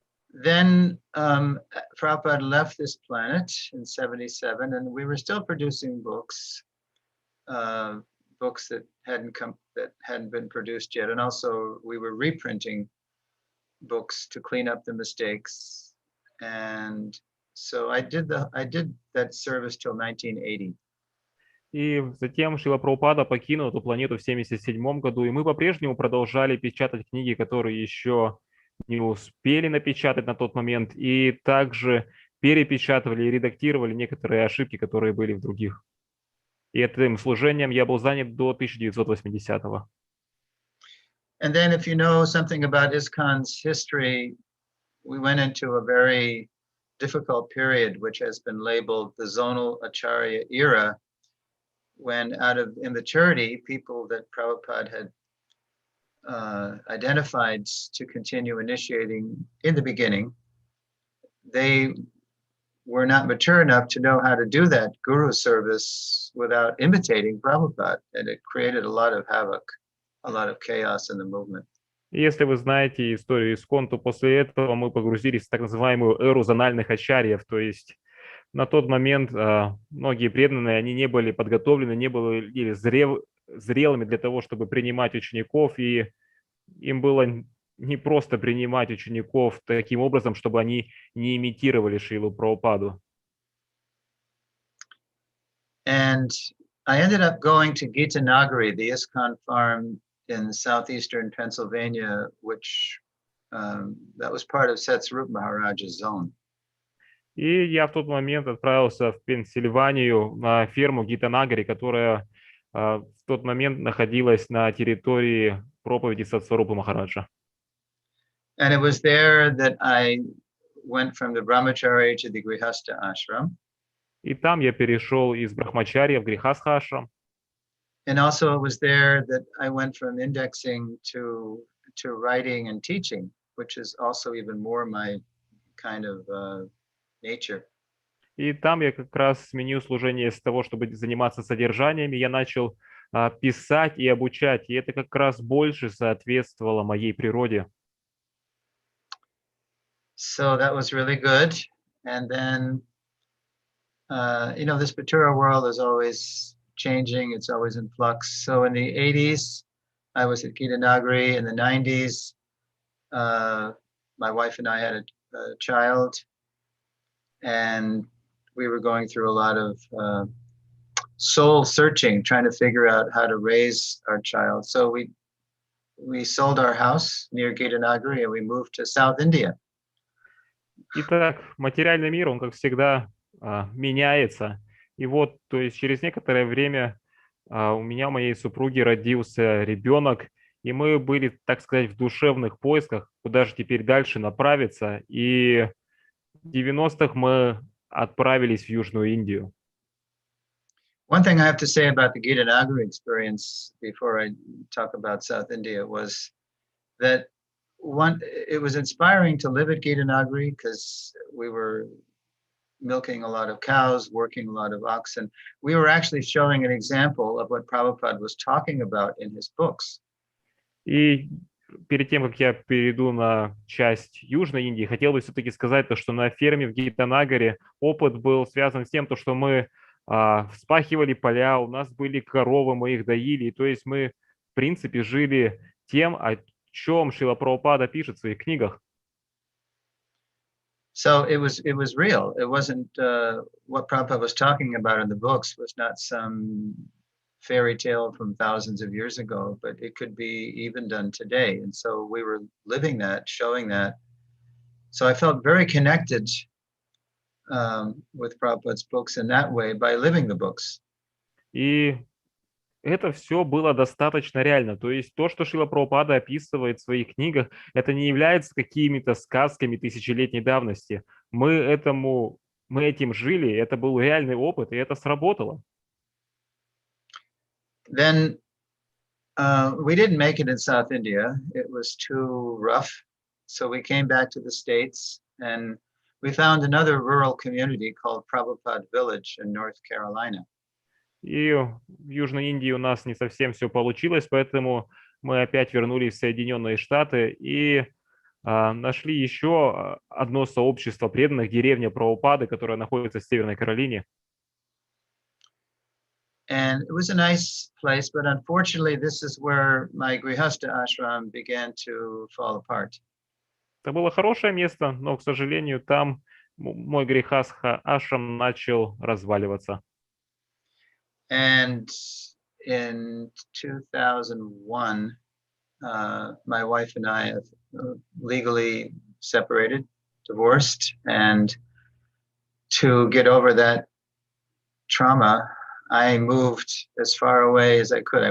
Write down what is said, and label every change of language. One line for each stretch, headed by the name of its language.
English: Then Prabhupada left this planet in 77, and we were still producing books, books that hadn't been produced yet, and also we were reprinting books to clean up the mistakes. And so I did that service till 1980.
Russian: И затем Шрила Прабхупада покинул эту планету в 1977 году, и мы по-прежнему продолжали печатать книги, которые еще не успели напечатать на тот момент, и также перепечатывали и редактировали некоторые ошибки, которые были в других. И этим служением я был занят до 1980-го.
English: And then if you know something about ISKCON's history, we went into a very difficult period, which has been labeled the Zonal Acharya era, when out of immaturity, people that Prabhupada had identified to continue initiating in the beginning, they were not mature enough to know how to do that guru service without imitating Prabhupada, and it created a lot of havoc, a lot of chaos in the movement.
Russian: Если вы знаете историю ИСККОН, то после этого мы погрузились в так называемую эру зональных ачарьев, то есть На тот момент многие преданные, они не были подготовлены, не были зрелыми для того, чтобы принимать учеников, и им было не просто принимать учеников таким образом, чтобы они не имитировали Шрилу Прабхупаду.
English: And I ended up going to Gita Nagari, the ISKCON farm in southeastern Pennsylvania, which that was part of Satsrup Maharaja's zone.
Russian: И я в тот момент отправился в Пенсильванию на ферму Гитанагари, которая в тот момент находилась на территории проповеди Сатсварупы Махараджа.
English: And it was there that I went from the brahmachari to the grihastha ashram.
Russian: И там я перешел из Брахмачарья в Грихастха ашрам.
English: And also it was there that I went from indexing to writing and teaching, which is also even more my kind of nature.
Russian: И там я как раз сменил служение с того, чтобы заниматься содержаниями, я начал писать и обучать, и это как раз больше соответствовало моей природе.
English: So that was really good. And then, this material world is always changing. It's always in flux. So in the 80s, I was at Gita Nagari. In the 90s, my wife and I had a child, and we were going through a lot of soul searching, trying to figure out how to raise our child. So we sold our house near Gita Nagari and we moved to South India.
Russian: Итак, материальный мир, он, как всегда, меняется. И вот, то есть через некоторое время у меня, у моей супруги родился ребенок, и мы были, так сказать, в душевных поисках, куда же теперь дальше направиться. И в 90-х мы отправились в Южную Индию.
English: One thing I have to say about the Gita Nagari experience before I talk about South India was that it was inspiring to live at Gita Nagari because we were milking a lot of cows, working a lot of oxen. We were actually showing an example of what Prabhupada was talking about in his books.
Russian: И перед тем, как я перейду на часть Южной Индии, хотел бы все-таки сказать то, что на ферме в Гитанагаре опыт был связан с тем, то, что мы вспахивали поля, у нас были коровы, мы их доили, то есть мы, в принципе, жили тем, о чем Шрила Прабхупада пишет в своих книгах.
English: So it was real. It wasn't what Prabhupada was talking about in the books was not some fairy tale from thousands of years ago, but it could be even done today. And so we were living that, showing that. So I felt very connected with Prabhupada's books in that way by living the books.
Russian: И это все было достаточно реально. То есть то, что Шрила Прабхупада описывает в своих книгах, это не является какими-то сказками тысячелетней давности. Мы этим жили, это был реальный опыт, и это сработало.
English: Then we didn't make it in South India. It was too rough. So we came back to the States and we found another rural community called Prabhupada Village in North Carolina.
Russian: И в Южной Индии у нас не совсем все получилось, поэтому мы опять вернулись в Соединенные Штаты и нашли еще одно сообщество преданных, деревня Прабхупады, которая находится в Северной Каролине.
English: And it was a nice place, but unfortunately, this is where my Grihastha ashram began to fall apart.
Russian: Это было хорошее место, но, к сожалению, там мой Грихастха ашрам начал разваливаться.
English: And in 2001, my wife and I have legally separated, divorced, and to get over that trauma, I moved as far away as I could.